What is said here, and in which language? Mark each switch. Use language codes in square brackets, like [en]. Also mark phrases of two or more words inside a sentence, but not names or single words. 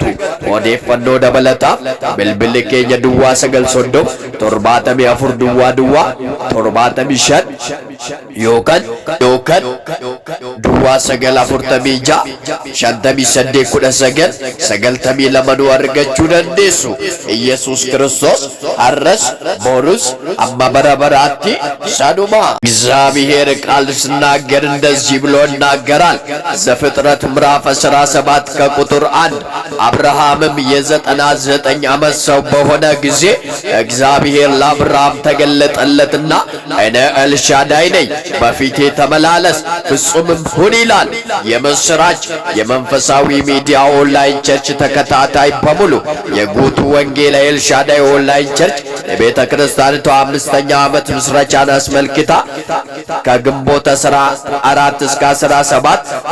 [om] Odeeffannoo dabalataaf bilbilli keenya duwwaa 930 74 duwwaa 75 yookaan duwwaa 946 58 19 nu argachuu dandeessu. Iyesuus Kiristoos har'as boruስ amma bara baraatti sanuma [am] እግዚአብሔር ቃል ሲናገር እንደዚህ ብሎ ይናገራል። ዘፍጥረት ምዕራፍ 17 ከቁጥር 1 አብርሃምም የ99 ዓመት ሰው በሆነ ጊዜ እግዚአብሔር ለአብርሃም ተገለጠለትና እኔ ኤልሻዳይ ነኝ በፊቴ ተመላለስ ፍጹምም ሁን ይላል። የምስራች የመንፈሳዊ መንፈሳዊ ሚዲያ ኦንላይን ቸርች ተከታታይ በሙሉ የጉቱ ወንጌል ኤልሻዳይ ኦንላይን ቸርች የቤተ ክርስቲያኒቱ 5ኛ ዓመት ምስረቻን አስመልክታ ከግንቦት 14 እስከ 17